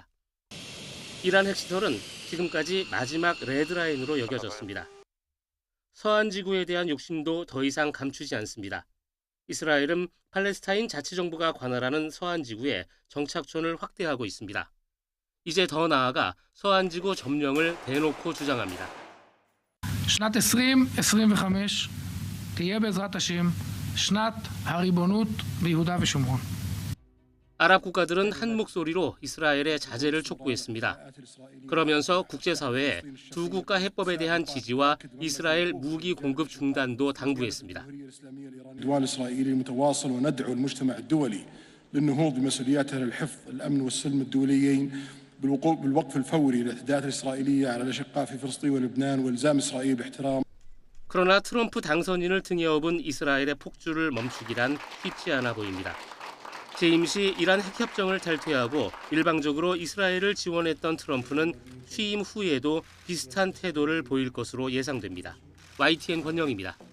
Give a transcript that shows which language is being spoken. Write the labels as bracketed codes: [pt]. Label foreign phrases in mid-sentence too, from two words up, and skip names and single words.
[ko] 이란 핵시설은 지금까지 마지막 레드라인으로 여겨졌습니다. 서한 지구에 대한 욕심도 더 이상 감추지 않습니다. 이스라엘은 팔레스타인 자치정부가 관할하는 서한 지구에 정착촌을 확대하고 있습니다. 이제 더 나아가 서한 지구 점령을 대놓고 주장합니다. [he] שנת 2025 תהיה בעזרת השם שנת הריבונות ביהודה ושומרון. [ko] 아랍 국가들은 한 목소리로 이스라엘의 자제를 촉구했습니다. 그러면서 국제사회에 두 국가 해법에 대한 지지와 이스라엘 무기 공급 중단도 당부했습니다. [ar] العدوان الإسرائيلي المتواصل وندعو المجتمع الدولي للنهوض بمسؤولياتها للحفظ الأمن والسلم الدوليين بالوقف الفوري للاعتداءات الإسرائيلية على الأشقاء في فلسطين ولبنان والزام إسرائيل باحترام. [ko] 그러나 트럼프 당선인을 등에 업은 이스라엘의 폭주를 멈추기란 쉽지 않아 보입니다. 재임 시 이란 핵협정을 탈퇴하고 일방적으로 이스라엘을 지원했던 트럼프는 취임 후에도 비슷한 태도를 보일 것으로 예상됩니다. YTN 권영입니다.